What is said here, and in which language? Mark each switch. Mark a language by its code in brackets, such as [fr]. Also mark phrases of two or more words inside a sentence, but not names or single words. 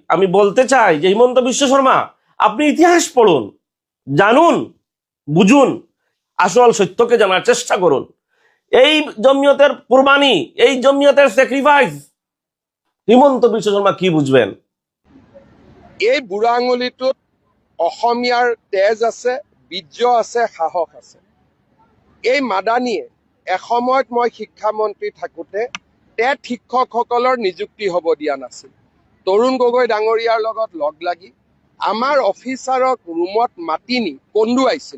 [bn] আমি বলতে চাই যে হিমন্ত বিশ্ব শর্মা, আপনি ইতিহাস পড়ুন, জানুন, বুঝুন, আসল সত্যকে জানার চেষ্টা করুন। এই জমিয়তের কুরবানি, এই জমিয়তের স্যাক্রিফাইস হিমন্ত বিশ্ব শর্মা কি বুঝবেন? [as] এই বুঢ়া আঙুলিটোত অসমীয়াৰ তেজ আছে, বীৰ্য আছে, সাহস আছে। এই মাদানীয়ে এসময়ত মই শিক্ষামন্ত্ৰী থাকোঁতে টেট শিক্ষকসকলৰ নিযুক্তি হ'ব দিয়া নাছিল। তৰুণ গগৈ ডাঙৰীয়াৰ লগত লগ লাগি আমাৰ অফিচাৰক ৰুমত মাতি নি কন্দুৱাইছিল।